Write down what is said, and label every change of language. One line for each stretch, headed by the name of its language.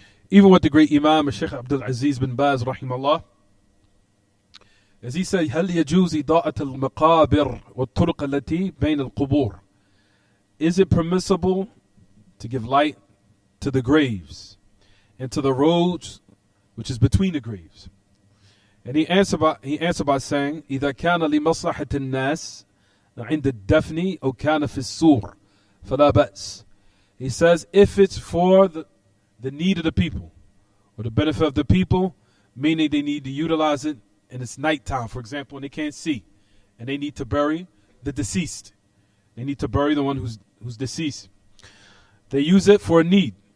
English: Even with the great Imam, Sheikh Abdul-Aziz bin Baz, rahimahullah, as he said,
Arabic: هل يجوز إضاءة المقابر والطرق التي بين القبور?
English: Is it permissible to give light to the graves and to the roads which is between the graves? And he answered by saying,
Arabic: إذا كان لمصلحة الناس عند الدفن أو كان في السور فلا بأس.
English: He says, if it's for the need of the people or the benefit of the people, meaning they need to utilize it and it's nighttime, for example, and they can't see, and they need to bury the deceased. They need to bury the one who's deceased. They use it for a need.